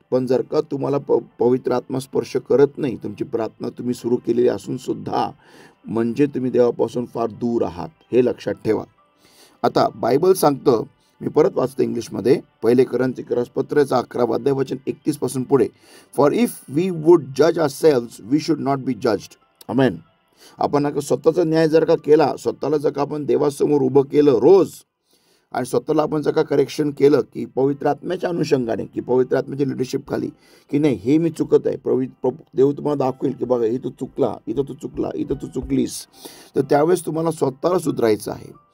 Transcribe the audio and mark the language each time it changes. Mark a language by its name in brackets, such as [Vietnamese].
[Marathi] पण जर का तुम्हाला पवित्र आत्मा स्पर्श करत नाही, तुमची प्रार्थना तुम्ही सुरू केलेली असून सुद्धा, म्हणजे तुम्ही देवापासून फार दूर आहात, हे लक्षात ठेवा. आता बायबल सांगतं, मी परत वाचतो इंग्लिशमध्ये, 1 कोरिन्थीय पत्राचा 11 अध्याय वचन 31 पासून पुढे. [English] For if we would जज ourselves we should not be judged. [Marathi] आमेन. आपण स्वतःचा न्याय जर का केला, स्वतःला जर का आपण देवासमोर उभं केलं रोज, आणि स्वतःला आपण जर का करेक्शन केलं की पवित्र आत्म्याच्या अनुषंगाने, की पवित्र आत्म्याच्या लिडरशिप खाली, की नाही हे मी चुकत आहे, देव तुम्हाला दाखवेल की बघा इथं चुकला, इथं तू चुकला, इथं तू चुकलीस, तर त्यावेळेस तुम्हाला स्वतःला सुधारायचं आहे.